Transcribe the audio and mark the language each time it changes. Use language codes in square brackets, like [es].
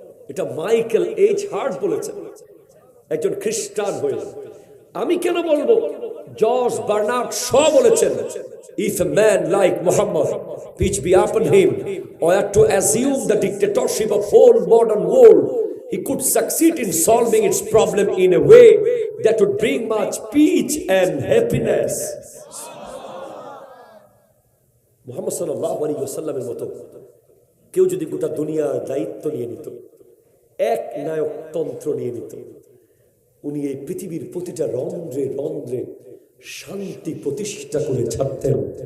[bn] এটা Michael H heart বলেছেন, একজন খ্রিস্টান হয়ে। আমি কেন বলবো? [en] George Bernard Shaw [bn] বলেছেন, [en] if a man like Muhammad, peace be upon him, were to assume the dictatorship of whole modern world, he could succeed in solving its problem in a way that would bring much peace and happiness. [bn] Muhammad সাল্লাল্লাহু আলাইহি ওয়াসাল্লামের মতো কেউ যদি গোটা দুনিয়ার দায়িত্ব নিয়ে নিত, এক নায়কতন্ত্র নিয়ে নিত, উনি এই পৃথিবীর প্রতিটা রন্ধ্রে রন্ধ্রে শান্তি প্রতিষ্ঠা করে ছাড়তেন।